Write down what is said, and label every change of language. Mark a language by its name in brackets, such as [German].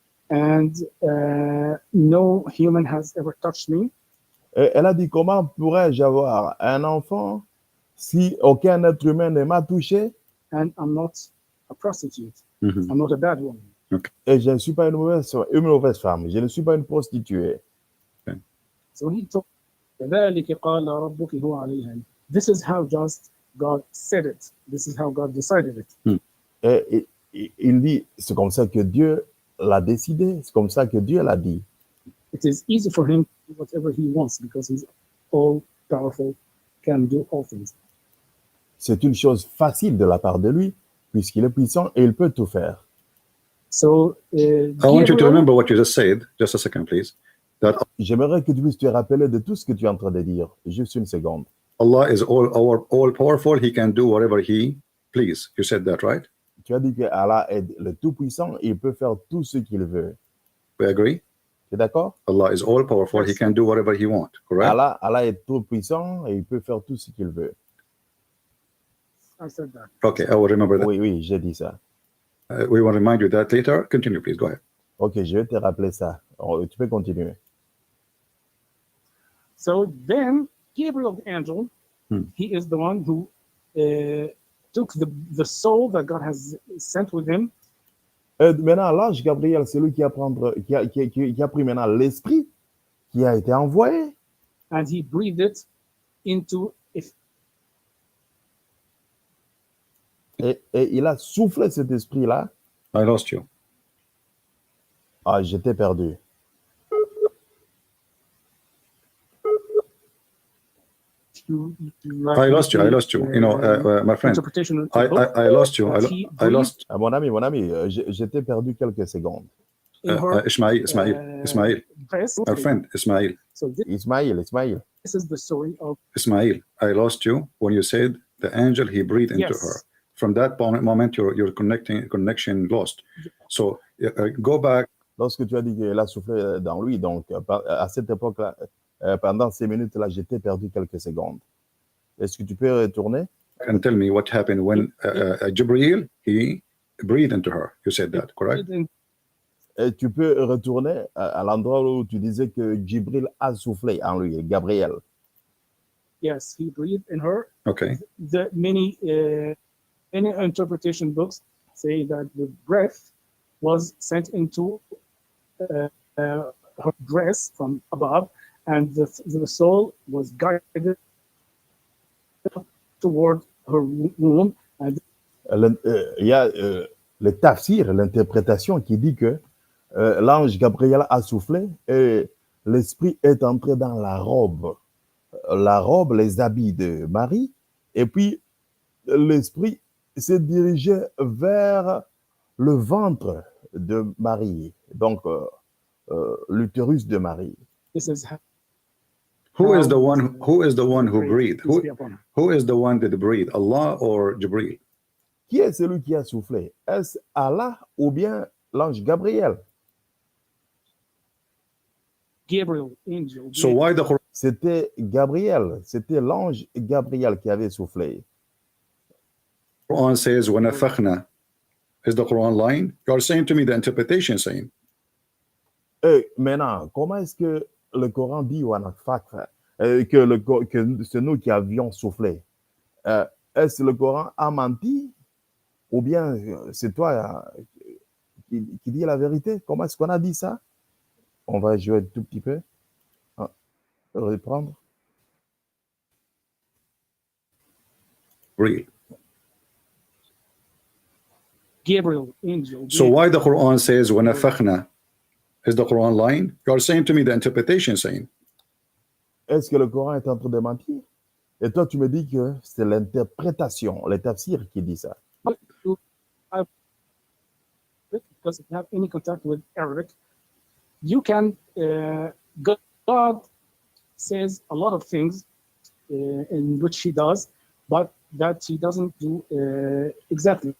[English] And no human has ever touched me. [French] Et elle a dit, comment pourrais-je avoir un enfant si aucun être humain ne m'a touché? [English] And I'm not a prostitute. I'm not a bad woman. [French] Et je ne suis pas une mauvaise femme. Je ne suis pas une prostituée. [English] So he told, [Arabic] كذلك قال ربك هو عليها. [English] This is how just God said it. This is how God decided it. [French] Et il dit, c'est comme ça que Dieu l'a décidé. C'est comme ça que Dieu l'a dit. [English] It is easy for him to do whatever he wants because he's all powerful, can do all things. [French] C'est une chose facile de la part de lui, puisqu'il est puissant et il peut tout faire. [English] So, I want you to remember what you just said. Just a second, please. That [French] J'aimerais que tu puisses te rappeler de tout ce que tu es en train de dire. Juste une seconde. [English] Allah is all powerful. He can do whatever He please. You said that, right? [French] Tu as dit que Allah est le tout-puissant et il peut faire tout ce qu'il veut. [English] We agree? [French] Tu es d'accord? [English] Allah is all powerful. He can do whatever He wants. Correct? [French] Allah est tout-puissant et il peut faire tout ce qu'il veut. [English] I said that. Okay, I will remember that. [French] Oui, j'ai dit ça. [English] We will remind you that later. Continue, please. Go ahead. [French] Ok, je vais te rappeler ça. Tu peux continuer. [English] So then, Gabriel, the angel, he is the one who took the soul that God has sent with him. [French] Maintenant, l'ange Gabriel, c'est lui qui a pris maintenant l'esprit qui a été envoyé. [English] And he breathed it into [French] Et il a soufflé cet esprit-là. [English] I lost you. [French] Ah, j'étais perdu. [English] I lost you. You know, my friend. I lost you. I lost. [French] Mon ami, j'étais perdu quelques secondes. [English] Ismaïl. My friend, Ismaïl. So Ismaïl. this is the story of Ismaïl, I lost you when you said the angel, he breathed into Yes. her. From that moment, your connection lost. So go back. [French] Lorsque tu as dit qu'il a soufflé dans lui, donc à cette époque-là, pendant ces minutes-là, j'étais perdu quelques secondes. Est-ce que tu peux retourner? [English] And tell me what happened when Jibreel, he breathed into her. You said that, correct? [French] Et tu peux retourner à l'endroit où tu disais que Jibril a soufflé en lui, Gabriel. [English] Yes, he breathed in her. Okay. The many interpretation books say that the breath was sent into her dress from above, and the soul was guided toward her womb. And [French] Il y a le tafsir, l'interprétation qui dit que l'ange Gabriel a soufflé et l'esprit est entré dans la robe, les habits de Marie, et puis l'esprit s'est dirigé vers le ventre de Marie, donc l'utérus de Marie. [English] this is Who is the one who breathed? Peace be upon her. Who is the one that breathed? Allah or Jibreel? [French] Qui est celui qui a soufflé? Est-ce Allah ou bien l'ange Gabriel? [English] Gabriel, angel. So why the Quran [French] C'était Gabriel, c'était l'ange Gabriel qui avait soufflé. [English] says وَنَفَخْنَا? Is the Quran lying? You are saying to me the interpretation is saying. [French] Et maintenant, comment est-ce que le Coran dit que c'est nous qui avions soufflé? Est-ce que le Coran a menti? Ou bien c'est toi qui dit la vérité. Comment est-ce qu'on a dit ça? On va jouer un tout petit peu. Reprendre. [English] Real. Gabriel, angel. So why the Quran says وَنَفَخْنَا? Is the Quran lying? You are saying to me the interpretation saying. [French] Est-ce que le Coran est en train de mentir? Et toi, tu me dis que c'est l'interprétation, le tafsir qui dit ça. [English] Doesn't have any contact with Arabic. You can, God says a lot of things in which he does, but that he doesn't do exactly.